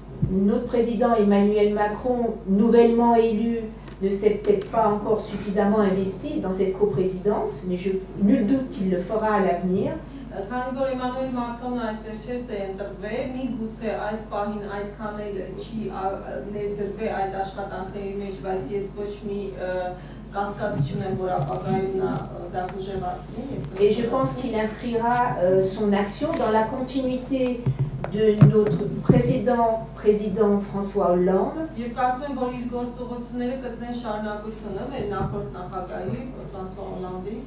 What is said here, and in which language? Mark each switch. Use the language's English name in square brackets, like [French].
[French] Notre président Emmanuel Macron, nouvellement élu, ne s'est peut-être pas encore suffisamment investi dans cette coprésidence, mais nul doute qu'il le fera à l'avenir. [Armenian] Քանի որ Էմանուել Մակրոնը այստեղ չէր ընտրվել, միգուցե այս պահին այդքան էլ չի ներդրվել այդ աշխատանքների մեջ, բայց ես ոչ մի կասկածություն եմ, որ ապագայում նա դա կուժեղացնի։ [French] Et je pense qu'il inscrira son action dans la continuité de notre précédent président François Hollande. [Armenian] Եվ կարծում եմ, որ իր գործողությունները կտնեն շարունակությունը մեր նախորդ նախագահի François Hollande,